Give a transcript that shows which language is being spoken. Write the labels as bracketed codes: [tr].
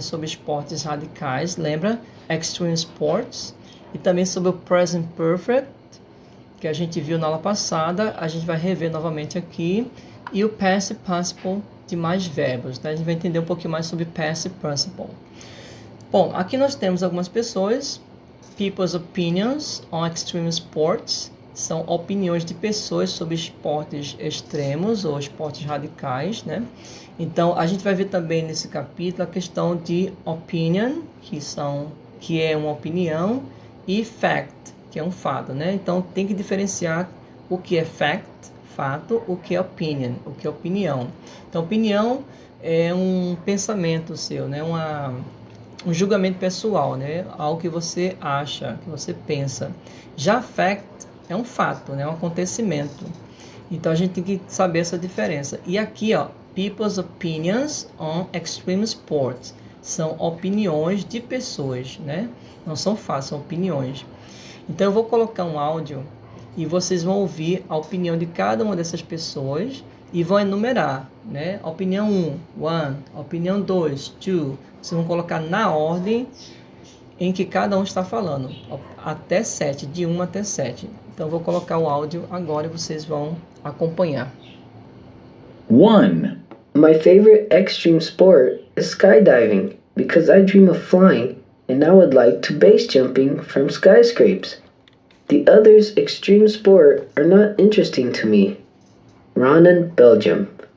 [pt] Sobre esportes radicais, lembra? [en] Extreme Sports. [pt] E também sobre o Present Perfect, que a gente viu na aula passada. A gente vai rever novamente aqui. E o Past Participle de mais verbos, né? A gente vai entender um pouquinho mais sobre Past Participle. Bom, aqui nós temos algumas pessoas. [en] People's Opinions on Extreme Sports. [pt] São opiniões de pessoas sobre esportes extremos ou esportes radicais, né? Então, a gente vai ver também nesse capítulo a questão de opinion, que é uma opinião, e fact, que é um fato, né? Então, tem que diferenciar o que é fact, fato, o que é opinion, o que é opinião. Então, opinião é um pensamento seu, né? Um julgamento pessoal, né? Algo que você acha, que você pensa. Já fact é um fato, né? Um acontecimento. Então, a gente tem que saber essa diferença. E aqui, ó, [en] People's Opinions on Extreme Sports. [pt] São opiniões de pessoas, né? Não são fatos, são opiniões. Então, eu vou colocar um áudio e vocês vão ouvir a opinião de cada uma dessas pessoas e vão enumerar, né? Opinião 1, opinião 2, 2. Vocês vão colocar na ordem em que cada um está falando, até 7, de 1 até 7. Então, eu vou colocar o áudio agora e vocês vão acompanhar. 1. [en] My favorite extreme sport is skydiving because I dream of flying and I would like to base jumping from skyscrapes. The others' extreme sport are not interesting to me. Ronan, Belgium.